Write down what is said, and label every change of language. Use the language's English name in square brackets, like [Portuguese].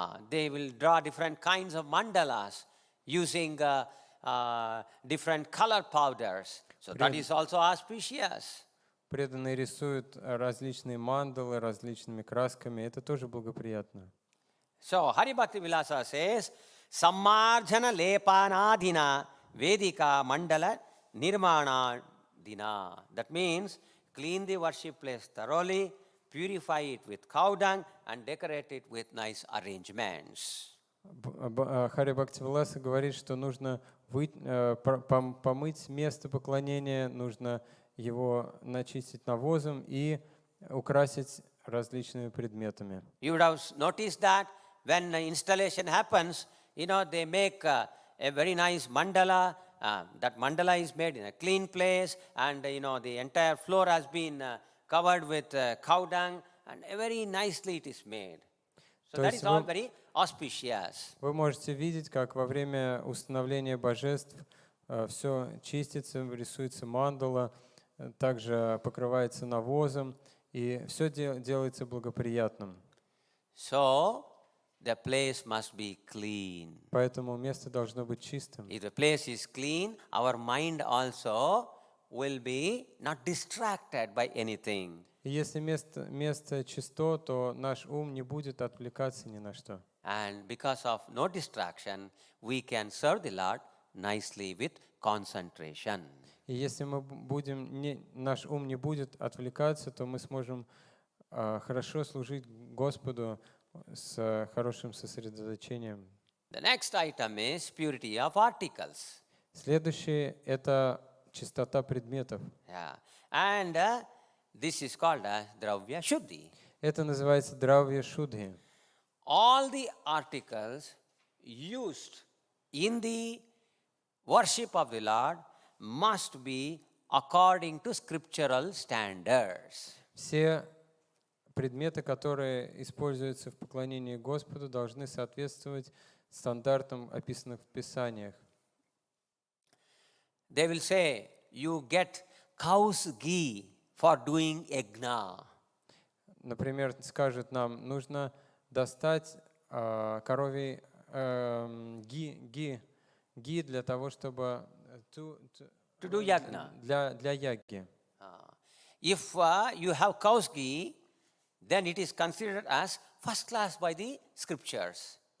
[English] They will draw different kinds of mandalas using different color powders. So that is also auspicious. [Russian] Преданные рисуют различные мандалы различными красками. Это тоже благоприятно. [English] So Hari Bhakti Vilasa says, [Sanskrit] Sammarjana lepanadhina vedika mandala nirmana dina. [English] That means clean the worship place thoroughly, purify it with cow dung, and decorate it with nice arrangements. [Russian] Хари Бхакти Виласа говорит, что нужно помыть место поклонения, нужно его начистить навозом и украсить различными предметами. [English] You would have noticed that when installation happens, they make a very nice mandala. That mandala is made in a clean place, and the entire floor has been covered with cow dung, and very nicely it is made. So that is all very auspicious. [Russian] Вы можете видеть, как во время установления божеств все чистится, рисуется мандала, также покрывается навозом, и все делается благоприятным. [English] So the place must be clean. [Russian] Поэтому место должно быть чистым. [English] If the place is clean, our mind also will be not distracted by anything. [Russian] И если место чисто, то наш ум не будет отвлекаться ни на что. [English] And because of no distraction, we can serve the Lord nicely with concentration. [Russian] И если наш ум не будет отвлекаться, то мы сможем хорошо служить Господу с хорошим сосредоточением. [English] The next item is purity of articles. [Russian] Следующее – это чистота предметов. [English] Yeah. And this is called Dravya Shuddhi. [Russian] Это называется Дравья Шудхи. [English] All the articles used in the worship of the Lord must be according to scriptural standards. [Russian] Все предметы, которые используются в поклонении Господу, должны соответствовать стандартам, описанным в Писаниях. [English] They will say, you get cow's ghee for doing yajna. [Russian] Например, скажут нам, нужно достать коровий ги для того, чтобы [English] To do yajna. [Russian] для ягги. [English] If you have cow's ghee, then it is considered as first class by the scriptures.